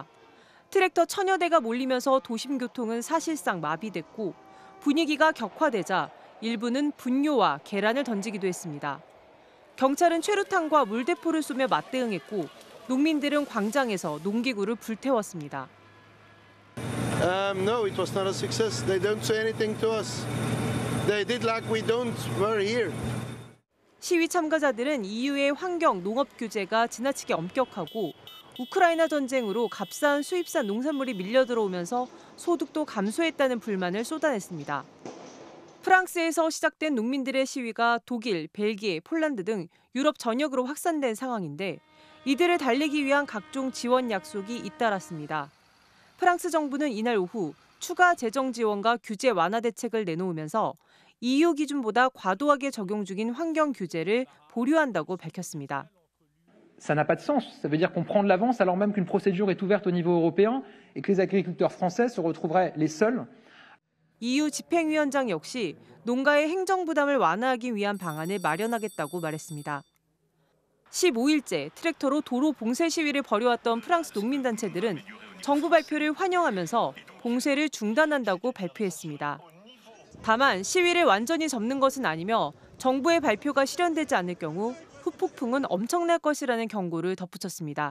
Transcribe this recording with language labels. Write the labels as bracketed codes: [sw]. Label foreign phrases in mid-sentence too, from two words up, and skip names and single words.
[ko] 트랙터 1000여 대가 몰리면서 도심 교통은 사실상 마비됐고 분위기가 격화되자 일부는 분뇨와 계란을 던지기도 했습니다. 경찰은 최루탄과 물대포를 쏘며 맞대응했고 농민들은 광장에서 농기구를 불태웠습니다. [en] No, it was not a success. They don't say anything to us. They did like we don't were here. [ko] 시위 참가자들은 EU의 환경, 농업 규제가 지나치게 엄격하고 우크라이나 전쟁으로 값싼 수입산 농산물이 밀려 들어오면서 소득도 감소했다는 불만을 쏟아냈습니다. 프랑스에서 시작된 농민들의 시위가 독일, 벨기에, 폴란드 등 유럽 전역으로 확산된 상황인데 이들을 달래기 위한 각종 지원 약속이 잇따랐습니다. 프랑스 정부는 이날 오후 추가 재정 지원과 규제 완화 대책을 내놓으면서 EU 기준보다 과도하게 적용 중인 환경 규제를 보류한다고 밝혔습니다. [fr] Ça n'a pas de sens. Ça veut dire qu'on prend de l'avance alors même qu'une procédure est ouverte au niveau européen et que les agriculteurs français se retrouveraient les seuls. [ko] EU 집행위원장 역시 농가의 행정 부담을 완화하기 위한 방안을 마련하겠다고 말했습니다. 15일째 트랙터로 도로 봉쇄 시위를 벌여왔던 프랑스 농민단체들은 정부 발표를 환영하면서 봉쇄를 중단한다고 발표했습니다. 다만 시위를 완전히 접는 것은 아니며 정부의 발표가 실현되지 않을 경우 후폭풍은 엄청날 것이라는 경고를 덧붙였습니다.